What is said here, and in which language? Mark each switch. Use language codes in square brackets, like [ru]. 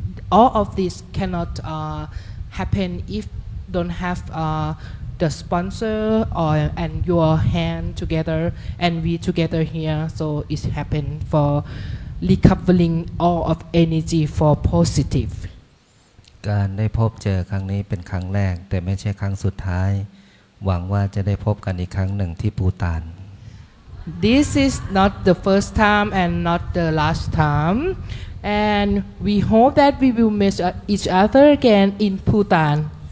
[en] all of this cannot happen if don't have the sponsor or and your hand together and we together here, so it happen for recovering all of energy for positive. [th] การได้พบเจอครั้งนี้เป็นครั้งแรกแต่ไม่ใช่ครั้งสุดท้ายหวังว่าจะได้พบกันอีกครั้งหนึ่งที่ปูตาน [en] This is not the first time and not the last time, and we hope that we will meet each other again in Bhutan.